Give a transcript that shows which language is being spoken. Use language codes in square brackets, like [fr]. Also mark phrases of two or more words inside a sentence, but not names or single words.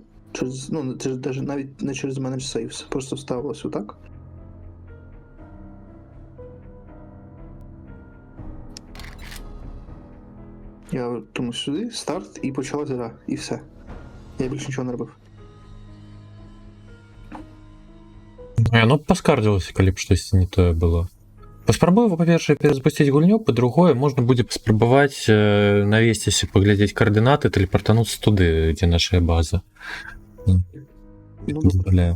[uk] Через, ну, навіть не через [en] manage saves, [uk] просто вставилось отак. Я тому сюди, старт, і почалася гра, і все. Я більше нічого не робив. Ну, [be] поскардзілося, калі б штось не тое было. Паспрабую, па-першае, перазапусціць гульню, па-другое, можна будзе паспрабаваць навесціся, паглядзець каардынаты, тэлепартануцца туды, дзе нашая база. Ну, Дозваляю.